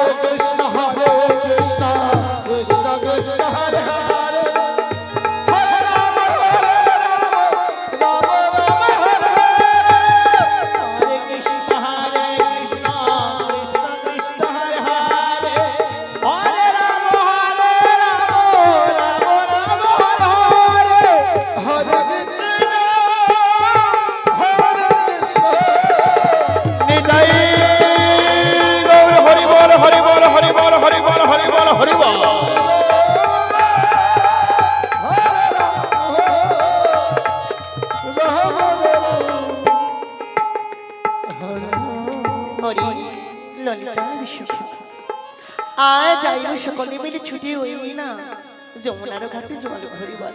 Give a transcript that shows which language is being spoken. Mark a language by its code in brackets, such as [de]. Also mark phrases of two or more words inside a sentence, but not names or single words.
[sa] Hare Krishna, Hare Krishna, Krishna Krishna, Hare Hare, Hare Rama, Hare Rama, Rama Rama, Hare Hare. Hare Krishna, Krishna Krishna, Hare Hare, Hare Rama, Rama Rama, Hare Hare. Hare Krishna, Hare Krishna. [bn] নিতাই গৌর হরি বল, হরি বল, হরি বল, হরি বল, হরি বল, হরি বল। হরি ললিতা বিশ্বকর্মা, আয় যাইব সকলে মিলে ছুটি হই না যমুনার ঘাটে জল ভরিবার।